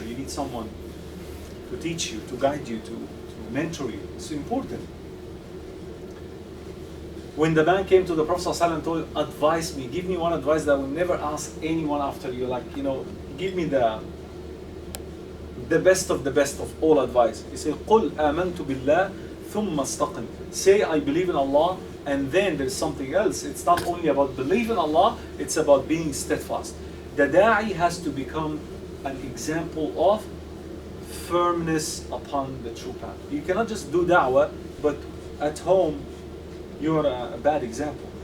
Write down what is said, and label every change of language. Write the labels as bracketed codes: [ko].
[en] You need someone to teach you, to guide you, to mentor you. It's important. When the man came to the Prophet ﷺ and told, advise me, give me one advice that I will never ask anyone after you. Like, give me the best of all advice. He said, [ar] قُلْ آمَنْتُ بِاللَّهِ ثُمَّ اسْتَقِمْ. [en] Say, I believe in Allah, and then there's something else. It's not only about believing in Allah, it's about being steadfast. The Da'i has to become an example of firmness upon the true path. You cannot just do da'wah, but at home, you're a bad example.